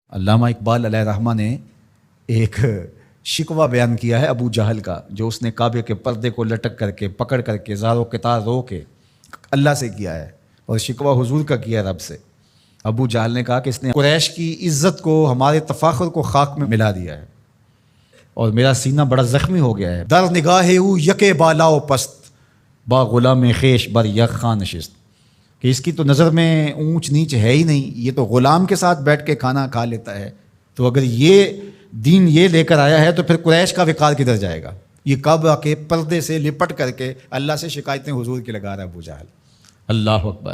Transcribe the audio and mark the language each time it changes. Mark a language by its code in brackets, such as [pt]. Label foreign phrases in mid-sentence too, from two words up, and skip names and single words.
[ur] علامہ اقبال [ar] علیہ الرحمہ [ur] نے ایک شکوہ بیان کیا ہے ابو جہل کا، جو اس نے کعبے کے پردے کو لٹک کر کے پکڑ کر کے زار و قطار رو کے اللہ سے کیا ہے، اور شکوہ حضور کا کیا ہے رب سے۔ ابو جہل نے کہا کہ اس نے قریش کی عزت کو، ہمارے تفاخر کو خاک میں ملا دیا ہے، اور میرا سینہ بڑا زخمی ہو گیا ہے۔ [fa] در نگاہ او یکے بالا و پست، با غلام خیش بر یک خان نشست، [ur] کہ اس کی تو نظر میں اونچ نیچ ہے ہی نہیں، یہ تو غلام کے ساتھ بیٹھ کے کھانا کھا لیتا ہے۔ تو اگر یہ دین یہ لے کر آیا ہے تو پھر قریش کا وقار کدھر جائے گا؟ یہ کعبہ کے پردے سے لپٹ کر کے اللہ سے شکایتیں حضور کی لگا رہا ہے ابو جہل۔ [ar] اللہ اکبر۔